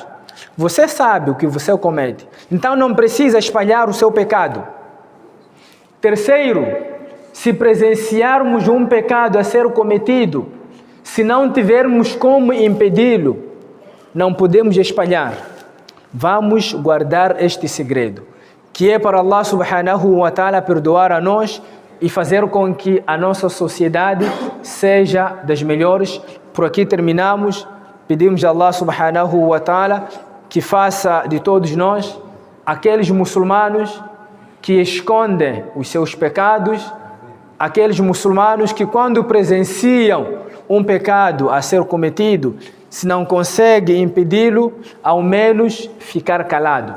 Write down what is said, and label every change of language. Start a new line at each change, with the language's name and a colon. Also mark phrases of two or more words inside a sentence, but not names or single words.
Portuguese: Você sabe o que você comete, então não precisa espalhar o seu pecado. Terceiro, se presenciarmos um pecado a ser cometido, se não tivermos como impedi-lo, não podemos espalhar. Vamos guardar este segredo, que é para
Arabic: الله سبحانه وتعالى
Portuguese: perdoar a nós e fazer com que a nossa sociedade seja das melhores. Por aqui terminamos. Pedimos a
Arabic: الله سبحانه وتعالى
Portuguese: que faça de todos nós aqueles muçulmanos que escondem os seus pecados, aqueles muçulmanos que quando presenciam um pecado a ser cometido, se não conseguem impedi-lo, ao menos ficar calado.